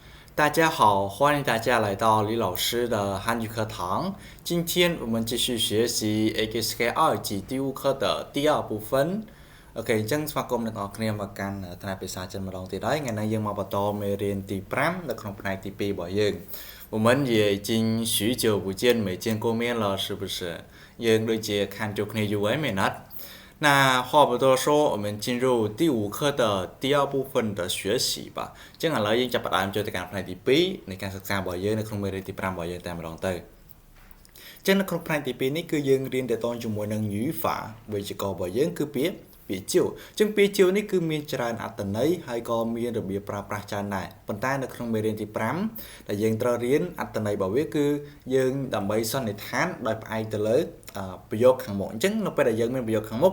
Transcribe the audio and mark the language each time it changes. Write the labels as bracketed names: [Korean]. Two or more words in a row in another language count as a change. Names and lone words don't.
[Chinese] 大家好，欢迎大家来到李老师的汉语课堂。今天我们继续学习 AKSK 二级第五课的第二部分。OK [Khmer] អញ្ចឹងស្វាគមន៍អ្នកនរគ្នាមកកាន់ថ្នាក់ភាសាចិនម្ដងទៀតហើយថ្ងៃនេះយើងមកបន្តមេរៀនទី5នៅក្នុងផ្នែកទី2របស់យើង [Chinese] 我们也已经许久不见没见过面了是不是 [Khmer] យើងដូចជាខានជួបគ្នាយូរហើយមែនអត់ [Chinese] 那话不多说，我们进入第五课的第二部分的学习吧。 [Khmer] ចឹងឥឡូវយើងចាប់ផ្ដើមចូលទៅកាន់ផ្នែកទី2នៃការសិក្សារបស់យើងនៅក្នុងមេរៀនទី5របស់យើងតែម្ដងទៅចឹងនៅក្នុងផ្នែកទី2នេះគឺយើងរៀនទៅតជាមួយនឹង语法វេយ្យាករណ៍របស់យើងគឺពាក្យជាវចឹងពាក្យជាវនេះគឺមានច្រើនអត្ថន័យហើយក៏មាន របៀបប្រើប្រាស់ច្រើនដែរប៉ុន្តែនៅក្នុងមេរៀនទី5ដែលយើងត្រូវរៀនអត្ថន័យរបស់វាគឺយើងដើម្បីសន្និដ្ឋានដោយផ្អែកទៅលើប្រយោគខាងមុខអញ្ចឹងនៅពេលដែលយើងមានប្រយោគខាងមុខ